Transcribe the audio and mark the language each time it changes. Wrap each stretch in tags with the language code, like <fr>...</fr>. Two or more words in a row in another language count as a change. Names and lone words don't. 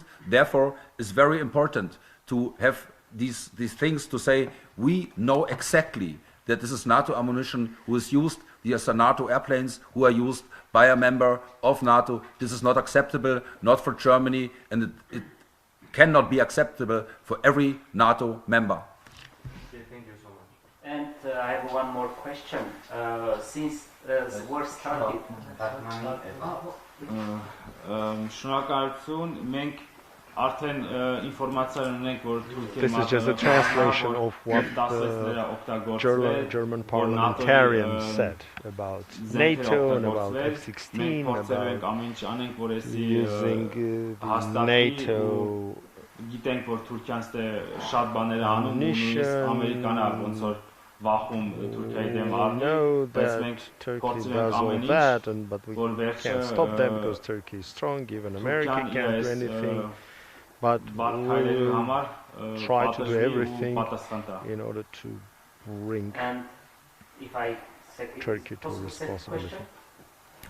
<en>Therefore, it's very important to have these things to say, we know exactly that this is NATO ammunition who is used, these are NATO airplanes who are used by a member of NATO. This is not acceptable, not for Germany, and it cannot be acceptable for every NATO member. Okay, thank you so much. And I have one more question. Since the war started,</en> <hy>Շնորհակալություն, մենք արդեն ինֆորմացիա ունենք, որ</hy> <en>This is just a translation of what the German parliamentarian said about NATO and about F-16, about using NATO</en> <hy>գիտենք, որ Թուրքիան ստե շատ բաներ անում, նույնիսկ ամերիկանը ոնց որ վախում Թուրքիայի դեմ առնի, բայց մենք</hy> <en>Turkey does all that, but we can't stop them because Turkey is strong, even America can't do anything. But we'll try to do everything in order to bring and if I Turkey to responsibility.</en>